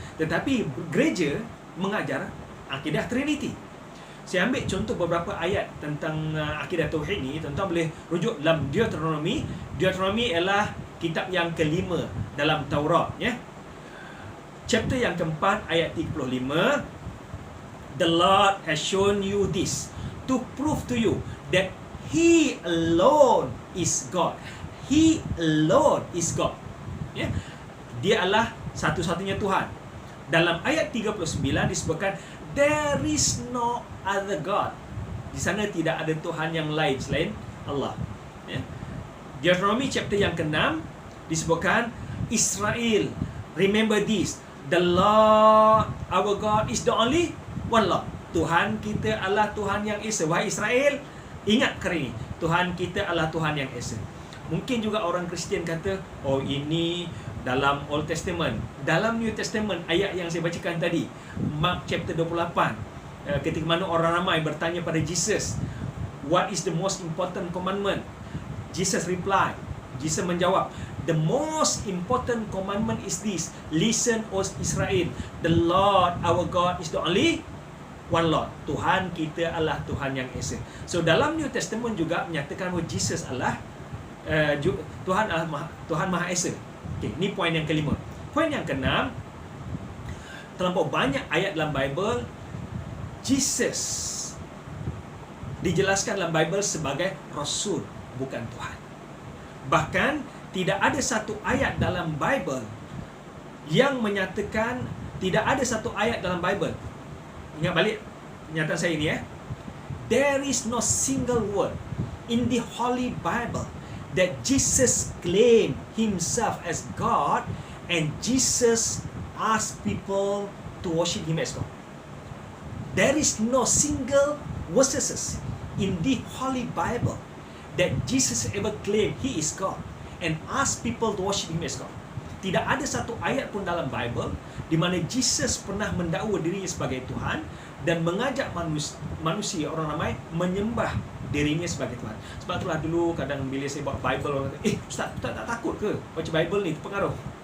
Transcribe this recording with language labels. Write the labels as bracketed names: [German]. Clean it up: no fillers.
[Malay] Tetapi gereja mengajar akidah Trinity. Saya ambil contoh beberapa ayat tentang akidah tauhid ni. Tuan-tuan boleh rujuk dalam Deuteronomy. Deuteronomy ialah kitab yang kelima dalam Taurat, ya. Chapter yang keempat ayat 35. [English] The Lord has shown you this to prove to you that He alone is God. He alone is God. Ya. [Malay] Dia adalah satu-satunya Tuhan. Dalam ayat 39 disebutkan [English] there is no other God. [Malay] Di sana tidak ada Tuhan yang lain selain Allah. [English] Ya. [Malay] Deuteronomy chapter yang ke-6 disebutkan [English] Israel, remember this, the Lord our God is the only one Lord. [Malay] Tuhan kita adalah Tuhan yang Esa. Wahai Israel, ingat perkara ini, Tuhan kita adalah Tuhan yang Esa. Mungkin juga orang Kristian kata, oh ini dalam Old Testament. Dalam New Testament, ayat yang saya bacakan tadi, Mark chapter 28, ketika mana orang ramai bertanya pada Jesus, [English] what is the most important commandment? Jesus reply, [Malay] Jesus menjawab, [English] the most important commandment is this: listen, O Israel, the Lord our God is the only one Lord. [Malay] Tuhan kita adalah Tuhan yang esa. So dalam New Testament juga menyatakan bahawa Jesus adalah Tuhan adalah Tuhan Maha Esa. Okay, ini poin yang kelima. Poin yang keenam, terlampau banyak ayat dalam Bible Jesus dijelaskan dalam Bible sebagai Rasul, bukan Tuhan. Bahkan tidak ada satu ayat dalam Bible yang menyatakan, tidak ada satu ayat dalam Bible. Ingat balik pernyataan saya ini, [English] there is no single word in the Holy Bible that Jesus claimed himself as God and Jesus asked people to worship him as God. There is no single verses in the Holy Bible that Jesus ever claimed he is God and asked people to worship him as God. [Malay] Tidak ada satu ayat pun dalam Bible di mana Jesus pernah mendakwa dirinya sebagai Tuhan dan mengajak manusia, orang ramai, menyembah dirinya sebagai Tuhan. Sebab itulah dulu kadang bila saya bawa Bible, orang kata, Ustaz tak takut ke baca Bible ni, terpengaruh?